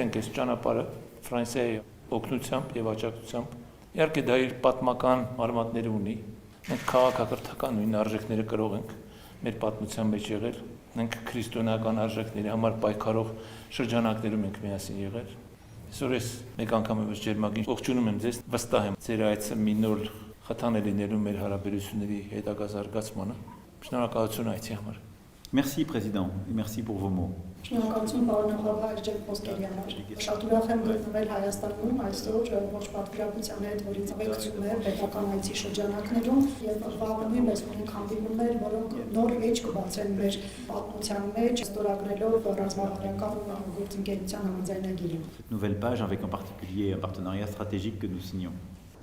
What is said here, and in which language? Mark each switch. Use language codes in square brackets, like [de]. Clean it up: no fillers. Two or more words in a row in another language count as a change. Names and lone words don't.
[hy] ենք այս ճանապարհը Ֆրանսիայի օգնությամբ եւ աջակցությամբ։ Իհարկե դա իր պատմական արմատները ունի։ Մենք քաղաքակրթական նույն արժեքները կրող ենք մեր պատմության մեջ եղել։ Մենք քրիստոնեական արժեքների համար պայքարող շրջանակներում ենք միասին եղել։ Այսօր ես մեկ անգամ եւս ջերմագին ողջունում եմ ձեզ, վստահ եմ ձեր այցը մի նոր խթան է լինելու մեր հարաբերությունների հետագա զարգացմանը։ Շնորհակալություն այցի համար։ [fr] Merci président et merci pour vos mots. [hy] Շնորհակալություն պարոն նախագահ Էրջեն Խոսկերի համար։ Շատ ուրախ եմ գտնվել Հայաստանում այսօր ողջ պատվիրակության հետ, որ ինձ ողջունում է պետական այցի շրջանակներում եւ վաղը մեզ ունենք հանդիպումներ, որոնք նոր էջ կբացեն մեր պատմության մեջ, ստորագրելով ռազմավարական գործընկերության համաձայնագիրը։ [fr] Cette nouvelle page avec en particulier un partenariat stratégique que nous signons.